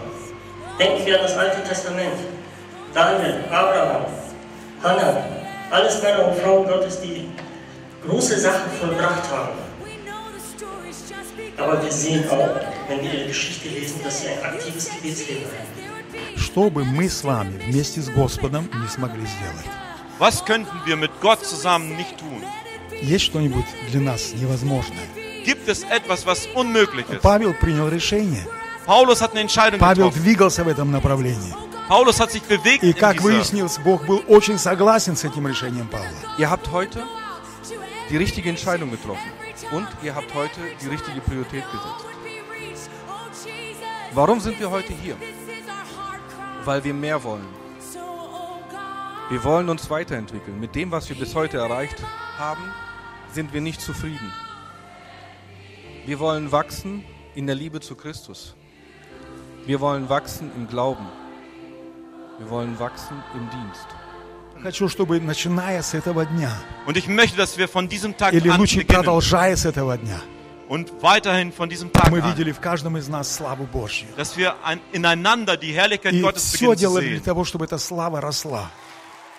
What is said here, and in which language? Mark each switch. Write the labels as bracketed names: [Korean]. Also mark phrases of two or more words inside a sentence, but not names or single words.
[German] Denken wir an das Alte Testament. Daniel, Abraham, Hannah, alles Männer und Frauen Gottes, die große Sachen vollbracht haben. Aber wir sehen auch, wenn wir ihre Geschichte lesen, dass sie ein aktives Gebetsleben haben. [Russian] Что бы мы с вами вместе с Господом не смогли сделать? [German] Was könnten wir mit Gott zusammen nicht tun? [Russian] Есть что-нибудь для нас невозможное? [German] Gibt es etwas, was unmöglich ist? [Russian] Павел принял решение. [German] Paulus hat eine Entscheidung [Russian] Павел [German] getroffen. [Russian] двигался в этом направлении. [German] Paulus hat sich bewegt [Russian] И [German] in [Russian] как [German] dieser. [Russian] выяснилось, Бог был очень согласен с этим решением Павла. [German] Ihr habt heute die richtige Entscheidung getroffen und ihr habt heute die richtige Priorität gesetzt. Warum sind wir heute hier? Weil wir mehr wollen. Wir wollen uns weiterentwickeln. Mit dem, was wir bis heute erreicht haben, sind wir nicht zufrieden. Wir wollen wachsen in der Liebe zu Christus. Wir wollen wachsen im Glauben. Wir wollen wachsen im Dienst. [Russian] Хочу, чтобы начиная с этого дня, [German] Und ich möchte, dass wir von diesem Tag [Russian] или [German] an [Russian] лучше [German] beginnen [Russian] продолжая с этого дня, [German] und weiterhin von diesem Tag [Russian] мы [German] an, [Russian] видели в каждом из нас славу Божью. [German] dass wir ineinander die Herrlichkeit [Russian] И [German] Gottes [Russian] все [German] beginnen zu [Russian] делали для [German] sehen. [Russian] того, чтобы эта слава росла.